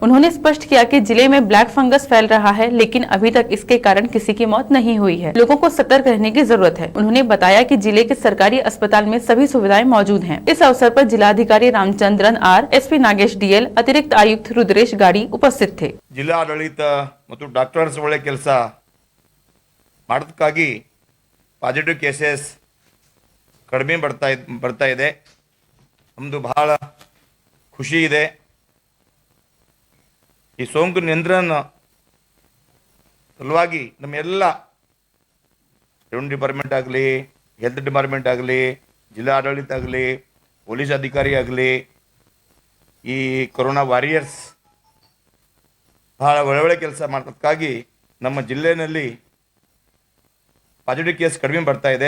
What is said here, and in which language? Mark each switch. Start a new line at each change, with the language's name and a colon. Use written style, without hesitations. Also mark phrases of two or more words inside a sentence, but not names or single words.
Hindi: उन्होंने स्पष्ट किया कि जिले में ब्लैक फंगस फैल रहा है, लेकिन अभी तक इसके कारण किसी की मौत नहीं हुई है। लोगों को सतर्क रहने की जरूरत है। उन्होंने बताया कि जिले के सरकारी अस्पताल में सभी सुविधाएं मौजूद हैं। इस अवसर पर जिलाधिकारी रामचंद्रन आर, एसपी नागेश डीएल, अतिरिक्त आयुक्त रुद्रेश गाड़ी उपस्थित थे।
Kannada: ಜಿಲ್ಲಾ ಆಡಳಿತ ಮತ್ತು ಡಾಕ್ಟರ್ಸ್ ಒಳ್ಳೆ ಕೆಲಸ ಮಾಡೋದಕ್ಕಾಗಿ
English: positive cases
Kannada: ಕಡಿಮೆ ಬರ್ತಾ ಇದೆ. ನಮ್ಮದು ಬಹಳ ಖುಷಿ ಇದೆ. ಈ ಸೋಂಕು ನಿಯಂತ್ರಣ ಸಲುವಾಗಿ ನಮ್ಮೆಲ್ಲ
English: revenue department
Kannada: ಆಗಲಿ,
English: health department
Kannada: ಆಗಲಿ, ಜಿಲ್ಲಾ ಆಡಳಿತ ಆಗಲಿ, ಪೊಲೀಸ್ ಅಧಿಕಾರಿ ಆಗಲಿ, ಈ
English: corona warriors
Kannada: ಬಹಳ ಒಳ್ಳೆ ಕೆಲಸ ಮಾಡೋದಕ್ಕಾಗಿ ನಮ್ಮ ಜಿಲ್ಲೆಯಲ್ಲಿ
English: positive case
Kannada: ಕಡಿಮೆ ಬರ್ತಾ ಇದೆ.